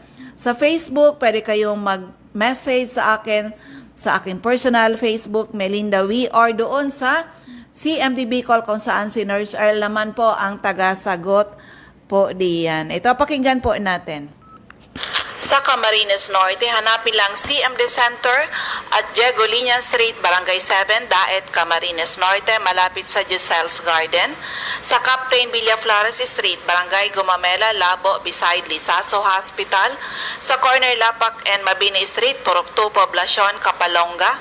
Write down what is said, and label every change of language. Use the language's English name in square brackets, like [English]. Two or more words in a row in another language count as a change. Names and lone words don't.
[Filipino] Sa Facebook, pwede kayong mag-message sa akin sa aking [English] personal Facebook, [Filipino] Melinda Wee, or doon sa CMD Bicol kung saan si Nurse Earl naman po ang taga-sagot po diyan. Ito, pakinggan po natin. Sa Camarines Norte, hanapin lang CMD Center at Diego Liña Street, Barangay 7, Daet, Camarines Norte, malapit sa Giselle's Garden. Sa Captain Villaflores Street, Barangay Gumamela, Labo, beside Lisaso Hospital. Sa corner Lapak and Mabini Street, Purok 2, Poblacion, Kapalonga.